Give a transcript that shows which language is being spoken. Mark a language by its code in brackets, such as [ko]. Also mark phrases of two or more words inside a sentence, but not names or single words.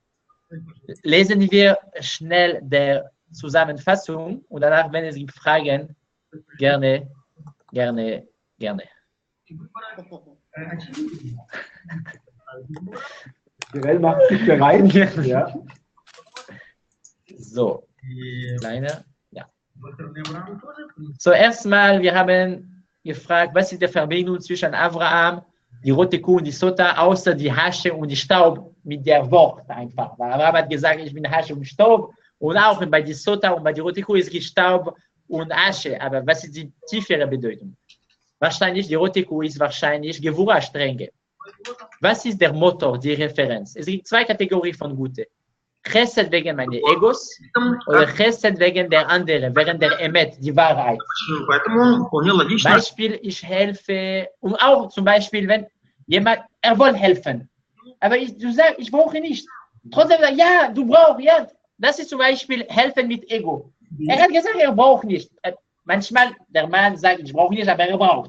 [de] Lesen wir schnell der Zusammenfassung und danach, wenn es gibt Fragen, gerne Gerne. Gerell macht sich bereit. Ja. So, И kleine. Ja. [ru] похороны Авраама тоже, в принципе, [de] So, erstmal, wir haben gefragt, was ist die Verbindung zwischen Abraham, die rote Kuh und die Sota, außer die Hasche und die Staub mit der Wort einfach. Weil Abraham hat gesagt, ich bin Hasche und Staub. Und auch bei die Sota und bei die rote Kuh ist die Staub und Asche. Aber was ist die tiefere Bedeutung? Wahrscheinlich, die rote Kuh ist wahrscheinlich Gewura-Strenge. Was ist der Motor, die Referenz? Es gibt zwei Kategorien von Gute. Chesed wegen meines Egos oder Chesed wegen der anderen, wegen der Emet, die Wahrheit. [ru] поэтому вполне логично. [de] Beispiel, ich helfe, und auch zum Beispiel, wenn jemand, will helfen, aber du sagst, ich brauche nicht. Trotzdem sagt, ja, du brauchst, ja. Das ist zum Beispiel helfen mit Ego. Er hat gesagt, er braucht nicht. Manchmal, der Mann sagt, ich brauche nicht, aber er braucht.